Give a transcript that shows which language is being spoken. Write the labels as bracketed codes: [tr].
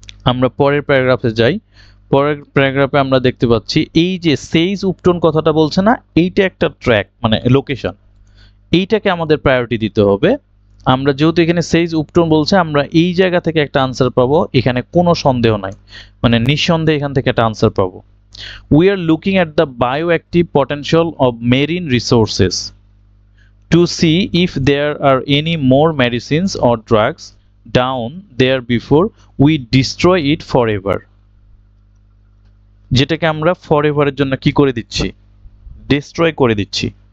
[bn] আমরা পরের প্যারাগ্রাফে যাই। পরের প্যারাগ্রাফে আমরা দেখতে পাচ্ছি এই যে সেইজ উপটন কথাটা বলছে না, এইটা একটা ট্র্যাক মানে লোকেশন, এইটাকে আমাদের প্রায়োরিটি দিতে হবে। আমরা যেহেতু এখানে সেইজ উপটন বলছে, আমরা এই জায়গা থেকে একটা আনসার পাবো, এখানে কোনো সন্দেহ নাই, মানে নিঃসন্দেহে এখান থেকে একটা আনসার পাবো। [en] We are looking at the bioactive potential of marine resources to see if there are any more medicines or drugs down there before we destroy it forever. [bn] যেটাকে আমরা ফরএভারের জন্য কি করে দিচ্ছি? ডিস্ট্রয় করে দিচ্ছি।